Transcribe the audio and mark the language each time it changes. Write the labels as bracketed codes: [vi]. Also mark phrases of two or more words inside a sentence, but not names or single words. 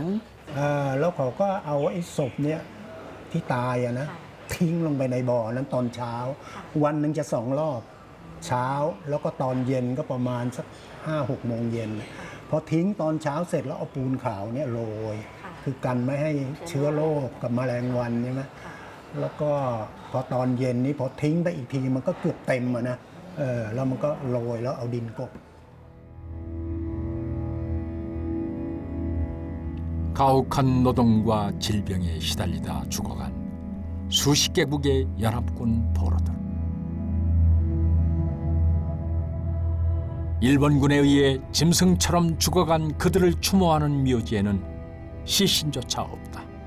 [th] แล้วเขาก็เอาไอ้ศพเนี่ยที่ตายอะนะทิ้งลงไปในบ่อนั้นตอนเช้าวันหนึ่งจะ2 รอบเช้าแล้วก็ตอนเย็นก็ประมาณสัก5-6 โมงเย็นพอทิ้งตอนเช้าเสร็จแล้วเอาปูนขาวเนี่ยโรยคือกันไม่ให้เชื้อโรคกับแมลงวันใช่ไหมแล้วก็พอตอนเย็นนี้พอทิ้งไปอีกทีมันก็เกือบเต็มอะนะแล้วมันก็โรยแล้วเอาดินกบ [ko] 가혹한 노동과 질병에 시달리다 죽어간 수십 개국의 연합군 포로들. 일본군에 의해 짐승처럼 죽어간 그들을 추모하는 묘지에는 시신조차 없다.